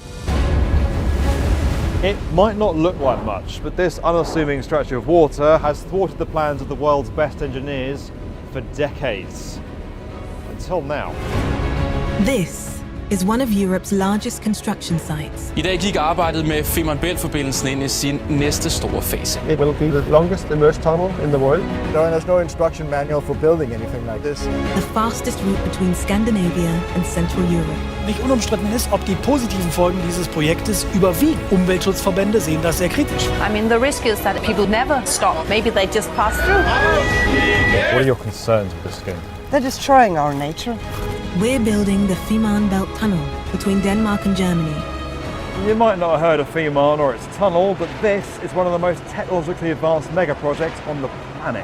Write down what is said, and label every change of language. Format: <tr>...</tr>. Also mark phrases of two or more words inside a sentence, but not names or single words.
<en>It might not look like much, but this unassuming stretch of water has thwarted the plans of the world's best engineers for decades. Until now. This is one of Europe's largest construction sites.</en> <da>I dag gik arbejdet med Fehmarn Belt-forbindelsen ind i sin næste store fase.</da> <en>It will be the longest immersed tunnel in the world. There's no instruction manual for building anything like this. The fastest route between Scandinavia and Central Europe.</en> <de>Nicht unumstritten ist, ob die positiven Folgen dieses Projektes überwiegen. Umweltschutzverbände sehen das sehr kritisch.</de> <en>I mean, the risk is that people never stop. Maybe they just pass through. What are your concerns with this scheme? They're destroying our nature. We're building the Fehmarn Belt Tunnel between Denmark and Germany. You might not have heard of Fehmarn or its tunnel, but this is one of the most technologically advanced mega projects on the planet.</en>